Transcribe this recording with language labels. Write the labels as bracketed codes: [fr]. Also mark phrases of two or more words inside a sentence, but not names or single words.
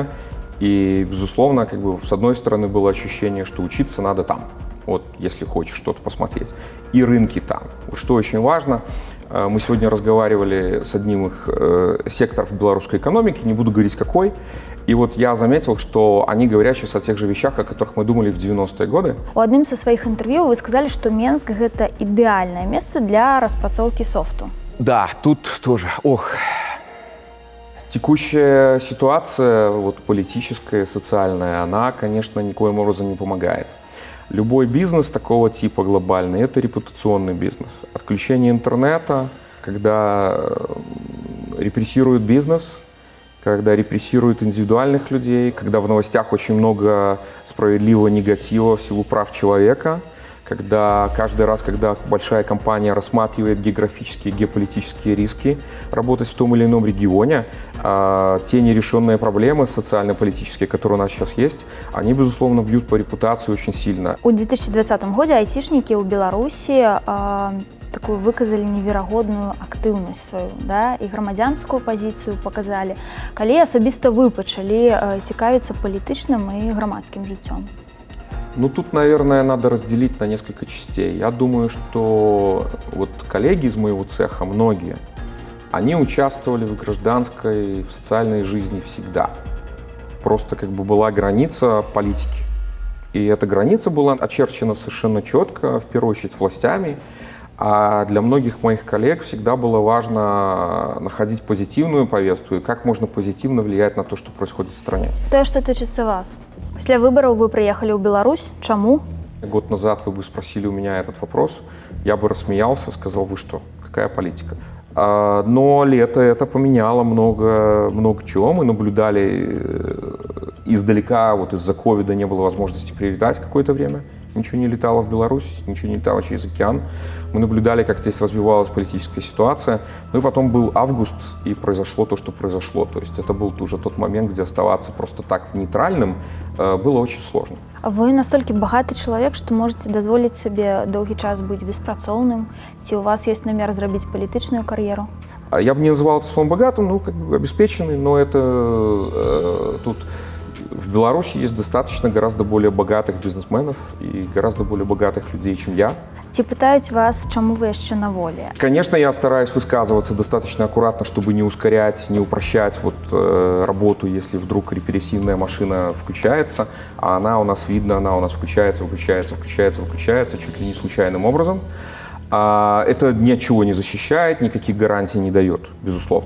[ru] И, безусловно, как бы, с одной стороны, было ощущение, что учиться надо там, вот, если хочешь что-то посмотреть, и рынки там. Что очень важно, мы сегодня разговаривали с одним из секторов белорусской экономики, не буду говорить какой, и вот я заметил, что они говорят сейчас о тех же вещах, о которых мы думали в 90-е годы. [be] У адным са сваіх інтэрв'ю вы сказалі, што Менск гэта ідэальнае месца для распрацоўкі софту. [ru] Да, тут тоже, текущая ситуация, вот политическая, социальная, она, конечно, никоим образом не помогает. Любой бизнес такого типа глобальный – это репутационный бизнес. Отключение интернета, когда репрессируют бизнес, когда репрессируют индивидуальных людей, когда в новостях очень много справедливого негатива в силу прав человека, когда каждый раз, когда большая компания рассматривает географические, геополитические риски работать в том или ином регионе, те нерешенные проблемы социально-политические, которые у нас сейчас есть, они, безусловно, бьют по репутации очень сильно. [be] У 2020 годзе айцішнікі ў Беларусі такую выказалі неверагодную актыўнасць сваю, да, і грамадзянскую пазіцыю паказалі. Калі асабіста вы пачалі цікавіцца палітычным і грамадскім жыццём? [ru] Ну, тут, наверное, надо разделить на несколько частей. Я думаю, что вот коллеги из моего цеха, многие, они участвовали в гражданской, в социальной жизни всегда. Просто как бы была граница политики. И эта граница была очерчена совершенно четко, в первую очередь, властями. А для многих моих коллег всегда было важно находить позитивную повестку и как можно позитивно влиять на то, что происходит в стране. [be] Тое, што тычыцца вас. Пасля выбараў вы прыехалі ў Беларусь. Чаму? [ru] Год назад вы бы спросили у меня этот вопрос, я бы рассмеялся, сказал, вы что, какая политика? Но лето это поменяло много чего. Мы наблюдали издалека, вот из-за ковида не было возможности прилетать какое-то время. Ничего не летало в Беларусь, ничего не летало через океан. Мы наблюдали, как здесь развивалась политическая ситуация. Ну и потом был август, и произошло то, что произошло. То есть это был уже тот момент, где оставаться просто так нейтральным было очень сложно. [be] Вы настолькі багаты чалавек, што можаце дазволіць сабе доўгі час быць беспрацоўным? Ці у вас есть намер зрабіць палітычную кар'еру? [ru] Я бы не называл это словом богатым, ну, как бы обеспеченный, но это тут... В Беларуси есть достаточно гораздо более богатых бизнесменов и гораздо более богатых людей, чем я. [be] Ці пытаюць вас, чаму вы яшчэ на волі? [ru] Конечно, я стараюсь высказываться достаточно аккуратно, чтобы не ускорять, не упрощать работу, если вдруг репрессивная машина включается, а она у нас видно, она у нас включается, чуть ли не случайным образом. Это ничего не защищает, никаких гарантий не дает, безусловно.